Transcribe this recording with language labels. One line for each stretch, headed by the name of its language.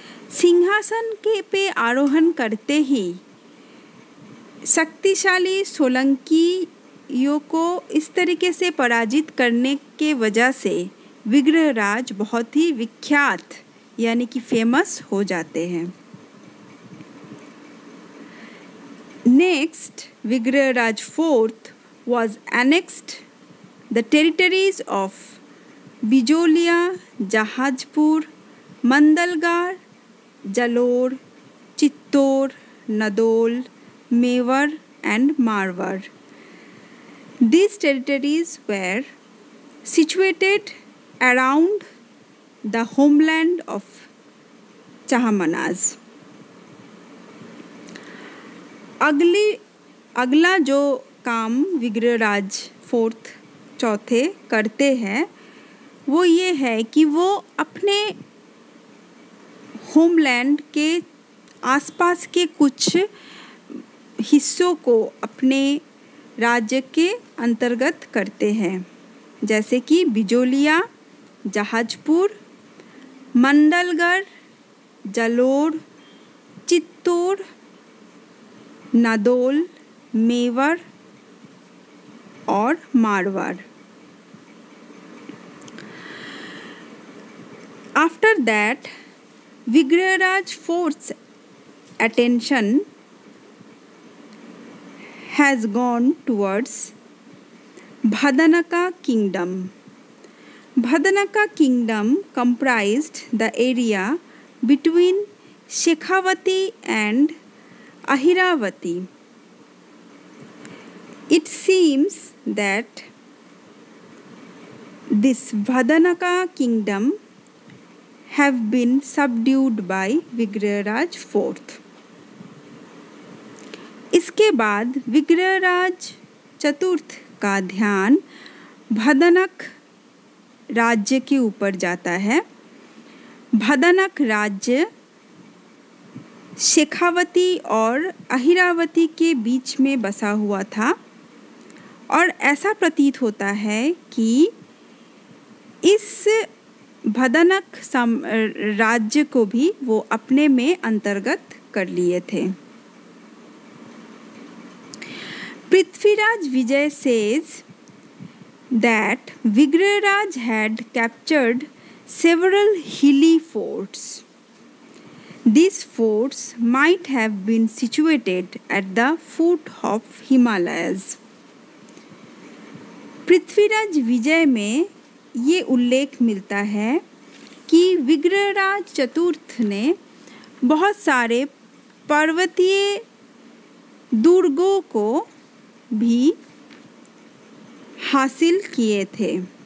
Hindi: सिंहासन के पे आरोहण करते ही शक्तिशाली सोलंकियों को इस तरीके से पराजित करने के वजह से विग्रहराज बहुत ही विख्यात यानी कि फेमस हो जाते हैं।
English: Next, Vigraraj IV was annexed the territories of Bijolia, Jahajpur, Mandalgarh, Jalore, Chittor, Nadol, Mewar and Marwar. These territories were situated around the homeland of Chahamanas.
Hindi: अगला जो काम विग्रहराज चौथे करते हैं वो ये है कि वो अपने होमलैंड के आसपास के कुछ हिस्सों को अपने राज्य के अंतर्गत करते हैं, जैसे कि बिजोलिया, जहाजपुर, मंडलगढ़, जलोर, चित्तौड़, नादौल, मेवाड़ और Marwar.
English: After that, Vigraraj IV's attention has gone towards Bhadanaka kingdom. Bhadanaka kingdom comprised the area between Shekhawati and Ahiravati. It seems that this Bhadanaka kingdom have been subdued by Vigraraj IV.
Hindi: इसके बाद विग्रहराज चतुर्थ का ध्यान भदनक राज्य के ऊपर जाता है। भदनक राज्य शेखावती और अहिरावती के बीच में बसा हुआ था और ऐसा प्रतीत होता है कि इस भदनक राज्य को भी वो अपने में अंतर्गत कर लिए थे।
English: Prithviraj Vijay says that Vigraraj had captured several hilly forts. These forts might have been situated at the foot of Himalayas.
Hindi: Prithviraj विजय में ये उल्लेख मिलता है कि विग्रहराज चतुर्थ ने बहुत सारे पर्वतीय दुर्गों को भी हासिल किए थे